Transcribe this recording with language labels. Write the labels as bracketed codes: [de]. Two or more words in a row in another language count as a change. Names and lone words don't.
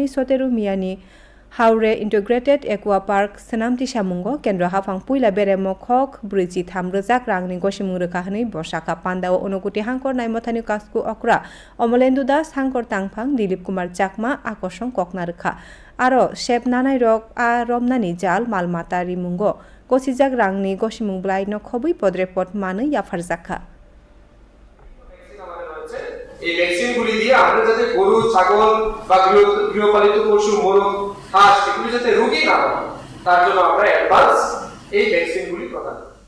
[trp] सतेरु मियानि हावरे इन्टिग्रेटेड एक्वा पार्क सनामति सामुंगो केन्द्र हाफां पुइला बेरेमो खक ब्रैजि थाम रोजाक रांनि गसिमुं रोखा हनै बसाका पान्दाओ अनुकुति हांकर नायमथानि कास्कु अक्रा अमलेन्दु दास हांकर तांफां दिलीप कुमार चाकमा आकर्षण ककना रोखा आरो शेप नानाय रक आ रमनानि जाल मालमाता रिमुंगो गसिजाक रांनि गसिमुं ब्लाइनो खबै पद्रेपद मानो याफार जाखा [bn] এই ভ্যাকসিনগুলি দিয়ে আমরা যাতে গরু ছাগল বা গৃহপালিত পশু মোরগ হাঁস এগুলি যাতে রোগী না হয় তার জন্য আমরা অ্যাডভান্স এই ভ্যাকসিনগুলি প্রদান করি।